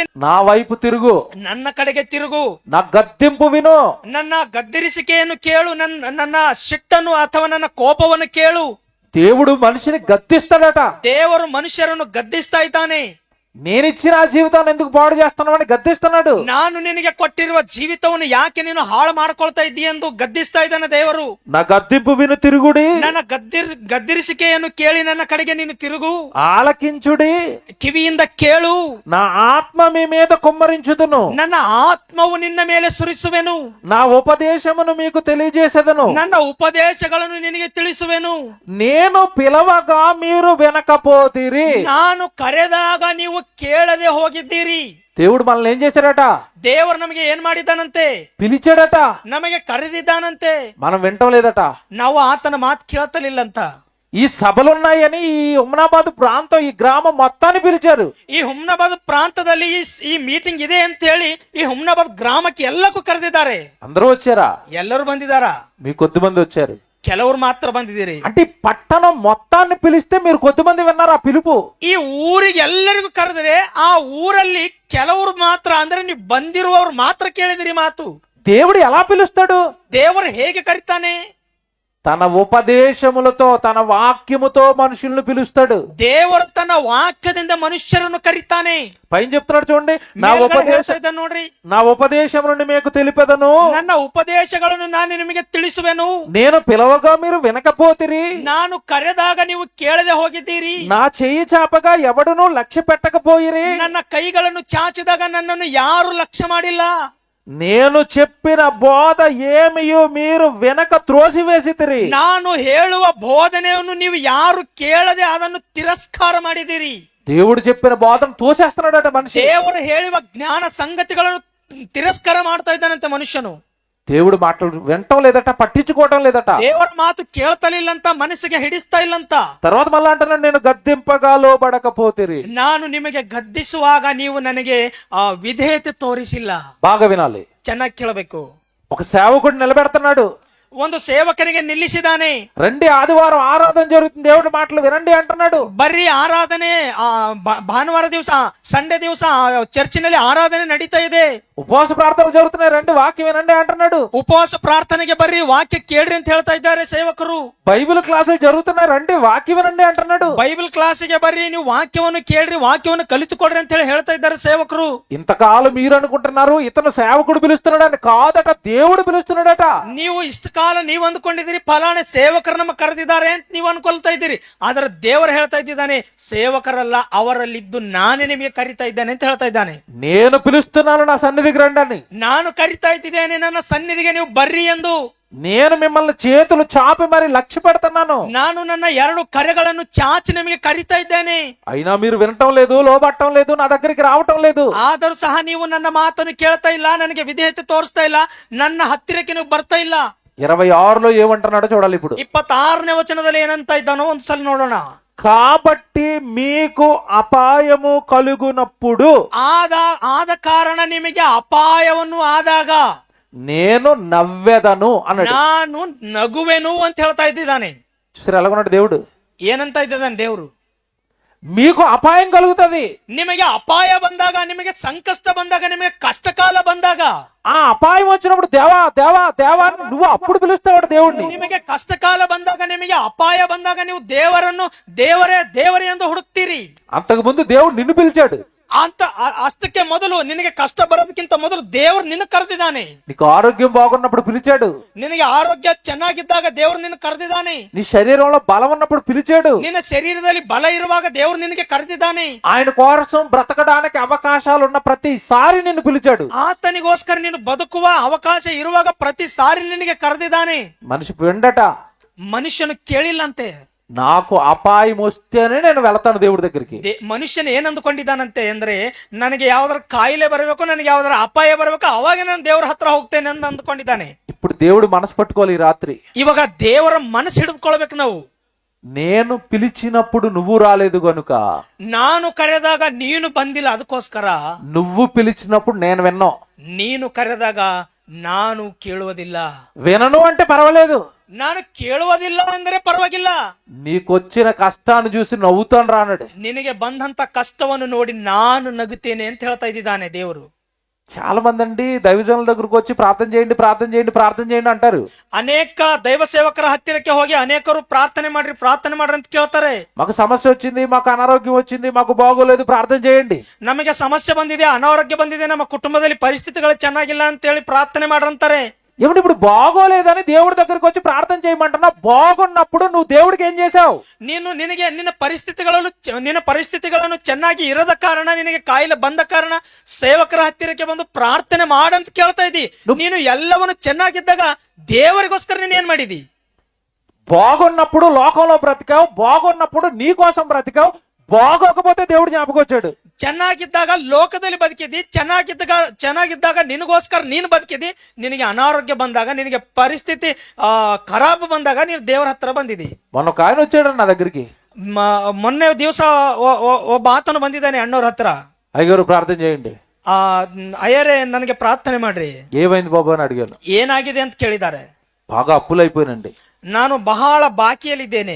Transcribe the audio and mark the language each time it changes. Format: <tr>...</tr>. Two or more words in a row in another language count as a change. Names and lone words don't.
<te>నా వైపు తిరుగు,</te> <kn>ನನ್ನ ಕಡೆಗೆ ತಿರುಗು.</kn> <te>నా గద్దింపు విను,</te> <kn>ನನ್ನ ಗದ್ದರಿಸಿಕೆಯನ್ನು ಕೇಳು, ನನ್ನ ಸಿಟ್ಟನ್ನು ಅಥವಾ ನನ್ನ ಕೋಪವನ್ನು ಕೇಳು.</kn> <te>దేవుడు మనిషిని గద్దిస్తాడట.</te> <kn>ದೇವರು ಮನುಷ್ಯರನ್ನು ಗದ್ದಿಸ್ತಾ ಇದ್ದಾನೆ.</kn> <te>నేనిచ్చిన ఆ జీవితాన్ని ఎందుకు పాడు చేస్తున్నావు అని గద్దిస్తున్నాడు.</te> <kn>ನಾನು ನಿನಗೆ ಕೊಟ್ಟಿರುವ ಜೀವಿತವನ್ನು ಯಾಕೆ ನೀನು ಹಾಳು ಮಾಡ್ಕೊಳ್ತಾ ಇದ್ದೀಯ ಎಂದು ಗದ್ದಿಸ್ತಾ ಇದ್ದಾನೆ ದೇವರು.</kn> <te>నా గద్దింపు విను తిరుగుడి.</te> <kn>ನನ್ನ ಗದ್ದರಿಸಿಕೆಯನ್ನು ಕೇಳಿ ನನ್ನ ಕಡೆಗೆ ನೀನು ತಿರುಗು.</kn> <te>ఆలకించుడి,</te> <kn>ಕಿವಿಯಿಂದ ಕೇಳು.</kn> <te>నా ఆత్మ మీ మీద కుమ్మరించుదును,</te> <kn>ನನ್ನ ಆತ್ಮವು ನಿನ್ನ ಮೇಲೆ ಸುರಿಸುವೆನು.</kn> <te>నా ఉపదేశమును మీకు తెలియజేసేదను,</te> <kn>ನನ್ನ ಉಪದೇಶಗಳನ್ನು ನಿನಗೆ ತಿಳಿಸುವೆನು.</kn> <te>నేను పిలవగా మీరు వినకపోతిరి,</te> <kn>ನಾನು ಕರೆದಾಗ ನೀವು ಕೇಳದೆ ಹೋಗಿದ್ದೀರಿ.</kn> <te>దేవుడు మనల్ని ఏం చేశాడట?</te> <kn>ದೇವರು ನಮಗೆ ಏನ್ ಮಾಡಿದ್ದಾನಂತೆ?</kn> <te>పిలిచాడట,</te> <kn>ನಮಗೆ ಕರೆದಿದ್ದಾನಂತೆ.</kn> <te>మనం వింటం లేదట.</te> <kn>ನಾವು ಆತನ ಮಾತು ಕೇಳ್ತಲಿಲ್ಲಂತ.</kn> <te>ఈ సభలున్నాయని ఈ హుమ్నాబాద్ ప్రాంతం, ఈ గ్రామం మొత్తాన్ని పిలిచారు.</te> <kn>ಈ ಹುಮ್ನಾಬಾದ್ ಪ್ರಾಂತದಲ್ಲಿ ಈ ಮೀಟಿಂಗ್ ಇದೆ ಅಂತ ಹೇಳಿ ಈ ಹುಮ್ನಾಬಾದ್ ಗ್ರಾಮಕ್ಕೆ ಎಲ್ಲಕ್ಕೂ ಕರೆದಿದ್ದಾರೆ.</kn> <te>అందరూ వచ్చారా?</te> <kn>ಎಲ್ಲರೂ ಬಂದಿದ್ದಾರಾ?</kn> <te>మీ కొద్ది మంది వచ్చారు.</te> <kn>ಕೆಲವರು ಮಾತ್ರ ಬಂದಿದ್ದೀರಿ.</kn> <te>అంటే ఈ పట్టణం మొత్తాన్ని పిలిస్తే మీరు కొద్ది మంది విన్నారు ఆ పిలుపు.</te> <kn>ಈ ಊರಿಗೆ ಎಲ್ಲರಿಗೂ ಕರೆದ್ರೆ ಆ ಊರಲ್ಲಿ ಕೆಲವರು ಮಾತ್ರ, ಅಂದ್ರೆ ನೀವು ಬಂದಿರುವವರು ಮಾತ್ರ ಕೇಳಿದಿರಿ ಮಾತು.</kn> <te>దేవుడు ఎలా పిలుస్తాడు?</te> <kn>ದೇವರು ಹೇಗೆ ಕರೀತಾನೆ?</kn> <te>తన ఉపదేశములతో, తన వాక్యముతో మనుషులను పిలుస్తాడు.</te> <kn>ದೇವರು ತನ್ನ ವಾಕ್ಯದಿಂದ ಮನುಷ್ಯರನ್ನು ಕರೀತಾನೆ.</kn> <te>పైన చెప్తున్నాడు చూడండి,</te> <kn>ನೋಡ್ರಿ,</kn> <te>నా ఉపదేశం నుండి మీకు తెలిపెదను,</te> <kn>ನನ್ನ ಉಪದೇಶಗಳನ್ನು ನಾನು ನಿಮಗೆ ತಿಳಿಸುವೆನು.</kn> <te>నేను పిలవగా మీరు వినకపోతిరి,</te> <kn>ನಾನು ಕರೆದಾಗ ನೀವು ಕೇಳದೆ ಹೋಗಿದ್ದೀರಿ.</kn> <te>నా చెయ్యి చాపగా ఎవడును లక్ష్య పెట్టకపోయిరి,</te> <kn>ನನ್ನ ಕೈಗಳನ್ನು ಚಾಚಿದಾಗ ನನ್ನನ್ನು ಯಾರು ಲಕ್ಷ್ಯ ಮಾಡಿಲ್ಲ.</kn> <te>నేను చెప్పిన బోధ ఏమియో మీరు వెనక త్రోసివేసితిరి.</te> <kn>ನಾನು ಹೇಳುವ ಬೋಧನೆಯನ್ನು ನೀವು ಯಾರು ಕೇಳದೆ ಅದನ್ನು ತಿರಸ್ಕಾರ ಮಾಡಿದಿರಿ.</kn> <te>దేవుడు చెప్పిన బోధను తోసేస్తున్నాడట మనిషి.</te> <kn>ದೇವರು ಹೇಳುವ ಜ್ಞಾನ ಸಂಗತಿಗಳನ್ನು ತಿರಸ್ಕಾರ ಮಾಡ್ತಾ ಇದ್ದಾನಂತೆ ಮನುಷ್ಯನು.</kn> <te>దేవుడు మాటలు వినటం లేదట, పట్టించుకోవటం లేదట.</te> <kn>ದೇವರ ಮಾತು ಕೇಳ್ತಲಿಲ್ಲಂತ, ಮನಸ್ಸಿಗೆ ಹಿಡಿಸ್ತಾ ಇಲ್ಲಂತ.</kn> <te>తర్వాత మళ్ళా అంటున్నాడు, నేను గద్దింపగా లోబడకపోతిరి.</te> <kn>ನಾನು ನಿಮಗೆ ಗದ್ದಿಸುವಾಗ ನೀವು ನನಗೆ ವಿಧೇಯತೆ ತೋರಿಸಿಲ್ಲ.</kn> <te>బాగా వినాలి,</te> <kn>ಚೆನ್ನಾಗಿ ಕೇಳಬೇಕು.</kn> <te>ఒక సేవకుడు నిలబెడుతున్నాడు.</te> <kn>ಒಂದು ಸೇವಕನಿಗೆ ನಿಲ್ಲಿಸಿದಾನೆ.</kn> <te>రండి ఆదివారం ఆరాధన జరుగుతుంది, దేవుడి మాటలు వినండి అంటున్నాడు.</te> <kn>ಬರ್ರಿ ಆರಾಧನೆ, ಭಾನುವಾರ ದಿವಸ ಸಂಡೇ ದಿವಸ ಚರ್ಚಿನಲ್ಲಿ ಆರಾಧನೆ ನಡೀತಾ ಇದೆ.</kn> <te>ఉపవాస ప్రార్థనలు జరుగుతున్నాయి, రండి వాక్యం వినండి అంటున్నాడు.</te> <kn>ಉಪವಾಸ ಪ್ರಾರ್ಥನೆಗೆ ಬರ್ರಿ, ವಾಕ್ಯ ಕೇಳ್ರಿ ಅಂತ ಹೇಳ್ತಾ ಇದ್ದಾರೆ ಸೇವಕರು.</kn> <te>బైబిల్ క్లాసులు జరుగుతున్నాయి, రండి వాక్యం వినండి అంటున్నాడు.</te> <kn>ಬೈಬಲ್ ಕ್ಲಾಸಿಗೆ ಬರ್ರಿ, ನೀವು ವಾಕ್ಯವನ್ನು ಕೇಳ್ರಿ, ವಾಕ್ಯವನ್ನು ಕಲಿತುಕೊಡ್ರಿ ಅಂತ ಹೇಳಿ ಹೇಳ್ತಾ ಇದ್ದಾರೆ ಸೇವಕರು.</kn> <te>ఇంతకాలం మీరు అనుకుంటున్నారు ఇతను సేవకుడు పిలుస్తున్నాడు అని, కాదట దేవుడు పిలుస్తున్నాడట.</te> <kn>ನೀವು ಇಷ್ಟ ಕಾಲ ನೀವು ಅಂದ್ಕೊಂಡಿದ್ದೀರಿ ಫಲಾನೆ ಸೇವಕರು ನಮ್ಮ ಕರೆದಿದ್ದಾರೆ ಅಂತ ನೀವು ಅನ್ಕೊಳ್ತಾ ಇದ್ದೀರಿ. ಆದ್ರೆ ದೇವರು ಹೇಳ್ತಾ ಇದ್ದಾನೆ, ಸೇವಕರಲ್ಲ ಅವರಲ್ಲಿದ್ದು ನಾನೇ ನಿಮಗೆ ಕರಿತಾ ಇದ್ದೇನೆ ಅಂತ ಹೇಳ್ತಾ ಇದ್ದಾನೆ.</kn> <te>నేను పిలుస్తున్నాను నా సన్నిధికి రండి అని.</te> <kn>ನಾನು ಕರಿತಾ ಇದ್ದೇನೆ ನನ್ನ ಸನ್ನಿಧಿಗೆ ನೀವು ಬರ್ರಿ ಎಂದು.</kn> <te>నేను మిమ్మల్ని చేతులు చాపి మరి లక్ష్య పెడుతున్నాను.</te> <kn>ನಾನು ನನ್ನ 2 ಕರೆಗಳನ್ನು ಚಾಚಿ ನಿಮಗೆ ಕರಿತಾ ಇದ್ದೇನೆ.</kn> <te>అయినా మీరు వినటం లేదు, లోబట్టం లేదు, నా దగ్గరికి రావటం లేదు.</te> <kn>ಆದರೂ ಸಹ ನೀವು ನನ್ನ ಮಾತನ್ನು ಕೇಳ್ತಾ ಇಲ್ಲ, ನನಗೆ ವಿಧೇಯತೆ ತೋರಿಸ್ತಾ ಇಲ್ಲ, ನನ್ನ ಹತ್ತಿರಕ್ಕೆ ನೀವು ಬರ್ತಾ ಇಲ್ಲ.</kn> <te>26లో ఏమంటున్నాడో చూడాలి ఇప్పుడు.</te> <kn>26ನೇ ವಚನದಲ್ಲಿ ಏನಂತ ಇದ್ದಾನೋ ಒಂದ್ಸಲ ನೋಡೋಣ.</kn> <te>కాబట్టి మీకు అపాయము కలుగునప్పుడు,</te> <kn>ಆದ ಕಾರಣ ನಿಮಗೆ ಅಪಾಯವನ್ನು ಆದಾಗ</kn> <te>నేను నవ్వెదను అన్నాడు.</te> <kn>ನಾನು ನಗುವೆನು ಅಂತ ಹೇಳ್ತಾ ಇದ್ದಾನೆ.</kn> <te>చూసారు ఎలాగున్నాడు దేవుడు?</te> <kn>ಏನಂತ ಇದ್ದಾನೆ ದೇವರು?</kn> <te>మీకు అపాయం కలుగుతుంది.</te> <kn>ನಿಮಗೆ ಅಪಾಯ ಬಂದಾಗ, ನಿಮಗೆ ಸಂಕಷ್ಟ ಬಂದಾಗ, ನಿಮಗೆ ಕಷ್ಟಕಾಲ ಬಂದಾಗ,</kn> <te>ఆ అపాయం వచ్చినప్పుడు దేవా దేవా దేవా నువ్వు అప్పుడు పిలుస్తావు దేవుడిని.</te> <kn>ನಿಮಗೆ ಕಷ್ಟಕಾಲ ಬಂದಾಗ, ನಿಮಗೆ ಅಪಾಯ ಬಂದಾಗ ನೀವು ದೇವರನ್ನು ದೇವರೇ ದೇವರೇ ಎಂದು ಹುಡುಕ್ತೀರಿ.</kn> <te>అంతకు ముందు దేవుడు నిన్ను పిలిచాడు.</te> <kn>ಅಂತ ಅಷ್ಟಕ್ಕೆ ಮೊದಲು, ನಿನಗೆ ಕಷ್ಟ ಬರೋದಕ್ಕಿಂತ ಮೊದಲು ದೇವರು ನಿನ್ನ ಕರೆದಿದ್ದಾನೆ.</kn> <te>నీకు ఆరోగ్యం బాగున్నప్పుడు పిలిచాడు.</te> <kn>ನಿನಗೆ ಆರೋಗ್ಯ ಚೆನ್ನಾಗಿದ್ದಾಗ ದೇವರು ನಿನ್ನ ಕರೆದಿದ್ದಾನೆ.</kn> <te>నీ శరీరంలో బలం ఉన్నప్పుడు పిలిచాడు.</te> <kn>ನಿನ್ನ ಶರೀರದಲ್ಲಿ ಬಲ ಇರುವಾಗ ದೇವರು ನಿನಗೆ ಕರೆದಿದ್ದಾನೆ.</kn> <te>ఆయన కోసం బ్రతకడానికి అవకాశాలు ఉన్న ప్రతిసారి నిన్ను పిలిచాడు.</te> <kn>ಆತನಿಗೋಸ್ಕರ ನೀನು ಬದುಕುವ ಅವಕಾಶ ಇರುವಾಗ ಪ್ರತಿ ಸಾರಿ ನಿನಗೆ ಕರೆದಿದ್ದಾನೆ.</kn> <te>మనిషి వెండట,</te> <kn>ಮನುಷ್ಯನು ಕೇಳಿಲ್ಲಂತೆ.</kn> <te>నాకు అపాయం వస్తేనే నేను వెళతాను దేవుడి దగ్గరికి.</te> <kn>ಮನುಷ್ಯನು ಏನ್ ಅಂದ್ಕೊಂಡಿದ್ದಾನಂತೆ ಅಂದ್ರೆ, ನನಗೆ ಯಾವ್ದಾರ ಕಾಯಿಲೆ ಬರಬೇಕು, ನನಗೆ ಯಾವ್ದಾರ ಅಪಾಯ ಬರಬೇಕು, ಅವಾಗ ನಾನು ದೇವರ ಹತ್ರ ಹೋಗ್ತೇನೆ ಅಂತ ಅಂದ್ಕೊಂಡಿದ್ದಾನೆ.</kn> <te>ఇప్పుడు దేవుడు మనసు పట్టుకోవాలి ఈ రాత్రి.</te> <kn>ಇವಾಗ ದೇವರ ಮನಸ್ಸು ಹಿಡಿದುಕೊಳ್ಬೇಕು ನಾವು.</kn> <te>నేను పిలిచినప్పుడు నువ్వు రాలేదు గనుక,</te> <kn>ನಾನು ಕರೆದಾಗ ನೀನು ಬಂದಿಲ್ಲ, ಅದಕ್ಕೋಸ್ಕರ.</kn> <te>నువ్వు పిలిచినప్పుడు నేను విన్నావు.</te> <kn>ನೀನು ಕರೆದಾಗ ನಾನು ಕೇಳುವುದಿಲ್ಲ.</kn> <te>వినను అంటే పర్వాలేదు,</te> <kn>ನಾನು ಕೇಳುವುದಿಲ್ಲ ಅಂದ್ರೆ ಪರವಾಗಿಲ್ಲ.</kn> <te>నీకొచ్చిన కష్టాన్ని చూసి నవ్వుతాను రానడు.</te> <kn>ನಿನಗೆ ಬಂದಂತ ಕಷ್ಟವನ್ನು ನೋಡಿ ನಾನು ನಗುತ್ತೇನೆ ಅಂತ ಹೇಳ್ತಾ ಇದ್ದಾನೆ ದೇವರು.</kn> <te>చాలా మంది అండి దైవజనుల దగ్గరకు వచ్చి ప్రార్థన చేయండి ప్రార్థన చేయండి ప్రార్థన చేయండి అంటారు.</te> <kn>ಅನೇಕ ದೈವ ಸೇವಕರ ಹತ್ತಿರಕ್ಕೆ ಹೋಗಿ ಅನೇಕರು ಪ್ರಾರ್ಥನೆ ಮಾಡ್ರಿ ಅಂತ ಕೇಳ್ತಾರೆ.</kn> <te>మాకు సమస్య వచ్చింది, మాకు అనారోగ్యం వచ్చింది, మాకు బాగోలేదు, ప్రార్థన చేయండి.</te> <kn>ನಮಗೆ ಸಮಸ್ಯೆ ಬಂದಿದೆ, ಅನಾರೋಗ್ಯ ಬಂದಿದೆ, ನಮ್ಮ ಕುಟುಂಬದಲ್ಲಿ ಪರಿಸ್ಥಿತಿಗಳು ಚೆನ್ನಾಗಿಲ್ಲ ಅಂತ ಹೇಳಿ ಪ್ರಾರ್ಥನೆ ಮಾಡ್ರಂತಾರೆ.</kn> <te>ఏమిటి ఇప్పుడు బాగోలేదని దేవుడి దగ్గరకు వచ్చి ప్రార్థన చేయమంటున్నా, బాగున్నప్పుడు నువ్వు దేవుడికి ఏం చేసావు?</te> <kn>ನಿನ್ನ ಪರಿಸ್ಥಿತಿಗಳನ್ನು ಚೆನ್ನಾಗಿ ಇರದ ಕಾರಣ, ನಿನಗೆ ಕಾಯಿಲೆ ಬಂದ ಕಾರಣ ಸೇವಕರ ಹತ್ತಿರಕ್ಕೆ ಬಂದು ಪ್ರಾರ್ಥನೆ ಮಾಡಂತ ಕೇಳ್ತಾ ಇದ್ದಿ. ನೀನು ಎಲ್ಲವನ್ನು ಚೆನ್ನಾಗಿದ್ದಾಗ ದೇವರಿಗೋಸ್ಕರ ನೀನ್ ಏನ್ ಮಾಡಿದಿ?</kn> <te>బాగున్నప్పుడు లోకంలో బ్రతికావు, బాగున్నప్పుడు నీ కోసం బ్రతికావు, బాగోకపోతే దేవుడు జ్ఞాపకం వచ్చాడు.</te> <kn>ಚೆನ್ನಾಗಿದ್ದಾಗ ಲೋಕದಲ್ಲಿ ಬದುಕಿದ್ದಿ, ಚೆನ್ನಾಗಿದ್ದಾಗ ನಿನಗೋಸ್ಕರ ನೀನು ಬದುಕಿದ್ದಿ. ನಿನಗೆ ಅನಾರೋಗ್ಯ ಬಂದಾಗ, ನಿನಗೆ ಪರಿಸ್ಥಿತಿ ಖರಾಬ್ ಬಂದಾಗ ನೀನು ದೇವರ ಹತ್ರ ಬಂದಿದ್ದಿ.</kn> <te>మొన్న ఒక ఆయన వచ్చాడు నా దగ్గరికి.</te> <kn>ಮೊನ್ನೆ ದಿವಸ ಒಬ್ಬ ಆತನು ಬಂದಿದ್ದಾನೆ ಅಣ್ಣವ್ರ ಹತ್ರ.</kn> <te>అయ్యగారు ప్రార్థన చేయండి.</te> <kn>ಅಯ್ಯರೇ ನನಗೆ ಪ್ರಾರ್ಥನೆ ಮಾಡ್ರಿ.</kn> <te>ఏమైంది బాబు అని అడిగాను.</te> <kn>ಏನಾಗಿದೆ ಅಂತ ಕೇಳಿದ್ದಾರೆ.</kn> <te>బాగా అప్పులైపోయినండి.</te> <kn>ನಾನು ಬಹಳ ಬಾಕಿಯಲ್ಲಿದ್ದೇನೆ.</kn>